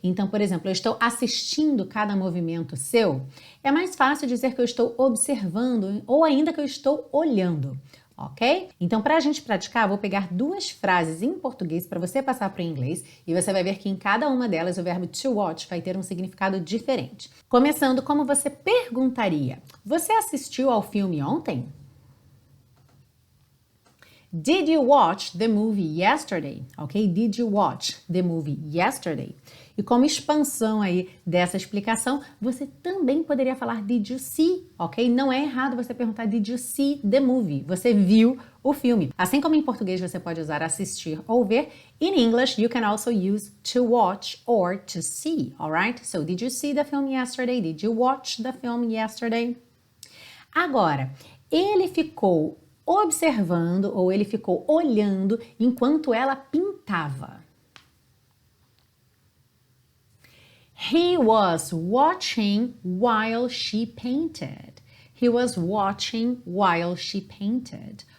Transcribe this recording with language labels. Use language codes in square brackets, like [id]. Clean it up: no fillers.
[pt] Então, por exemplo, eu estou assistindo cada movimento seu, é mais fácil dizer que eu estou observando ou ainda que eu estou olhando, ok? Então, para a gente praticar, eu vou pegar 2 frases em português para você passar para o inglês e você vai ver que em cada uma delas o verbo to watch vai ter um significado diferente. Começando como você perguntaria: você assistiu ao filme ontem? [en] Did you watch the movie yesterday? Ok? Did you watch the movie yesterday? [pt] E como expansão aí dessa explicação, você também poderia falar [en] did you see? [pt] Ok? Não é errado você perguntar [en] did you see the movie? [pt] Você viu o filme. Assim como em português você pode usar assistir ou ver, [en] in English you can also use to watch or to see, alright? So did you see the film yesterday? Did you watch the film yesterday? [pt] Agora, ele ficou observando ou ele ficou olhando enquanto ela pintava. [en] He was watching while she painted. He was watching while she painted.